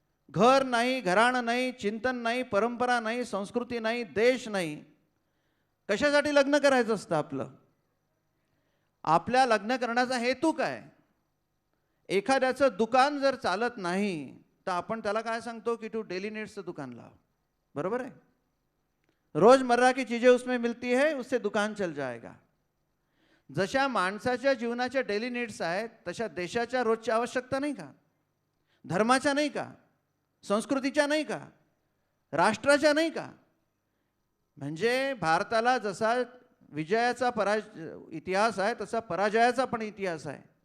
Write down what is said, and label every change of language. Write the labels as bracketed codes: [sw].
[mr] घर नाही, घराणं नाही, चिंतन नाही, परंपरा नाही, संस्कृती नाही, देश नाही. कशासाठी लग्न करायचं असतं आपलं? आपल्या लग्न करण्याचा हेतू काय? एखाद्याचं दुकान जर चालत नाही तर आपण त्याला काय सांगतो की तू डेली नीड्सचं दुकान लाव. बरोबर आहे? [hi] रोजमर्रा की चीजें उसमें मिलती है, उससे दुकान चल जाएगा. [mr] जशा माणसाच्या जीवनाच्या डेली नीड्स आहेत तशा देशाच्या रोजच्या आवश्यकता नाही का? धर्माच्या नाही का? संस्कृतीच्या नाही का? राष्ट्राच्या नाही का? म्हणजे भारताला जसा विजयाचा इतिहास आहे तसा पराजयाचा पण इतिहास आहे.